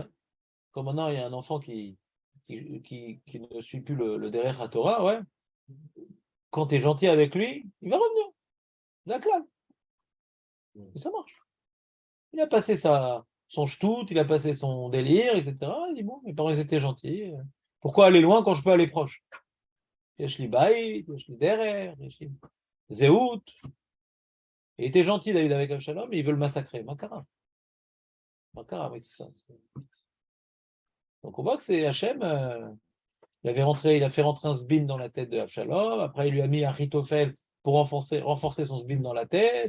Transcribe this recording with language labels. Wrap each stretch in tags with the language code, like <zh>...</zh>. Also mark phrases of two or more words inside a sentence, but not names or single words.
<fr>Comme maintenant, il y a un enfant qui ne suit plus le</fr> <he>דרך התורה,</he> <fr>ouais. Quand tu es gentil avec lui, il va revenir. C'est un clal. Et ça marche. Il a passé son ch'tout, il a passé son délire, etc. Il dit bon, mes parents ils étaient gentils. Pourquoi aller loin quand je peux aller proche?</fr> <he>יש לי בית, יש לי דרר, יש לי זהות.</he> <fr>Il était gentil David avec Avshalom, mais il veut le massacrer. Makara. Makara avec ça. Donc on voit que c'est Hachem. Il a fait rentrer un sbin dans la tête de Avshalom. Après, il lui a mis un Ritophel pour renforcer son sbin dans la tête.</fr>